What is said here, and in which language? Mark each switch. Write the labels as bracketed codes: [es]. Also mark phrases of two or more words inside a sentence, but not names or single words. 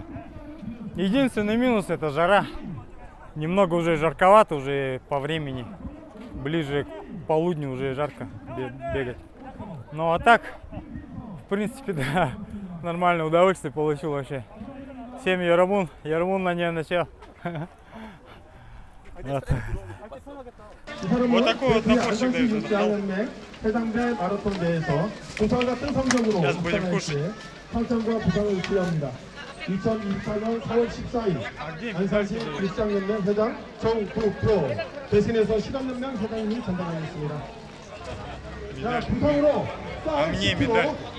[ru] Единственный минус — это жара. Немного уже жарковато, уже по времени. Ближе к полудню уже жарко бегать. Ну а так, в принципе, да, нормальное удовольствие получил вообще. [ko] Всем 여러분 안녕하세요. Вот такой вот напорчик дают. 해상대 마라톤 대회에서 부산 같은 성적으로 평창과 부상을 기합니다. 2024년 4월 14일 안산시 일상연맹 회장 정국표 대신해서 실업연맹 회장님이 전달하겠습니다. 자, 부상으로 싹 10kg.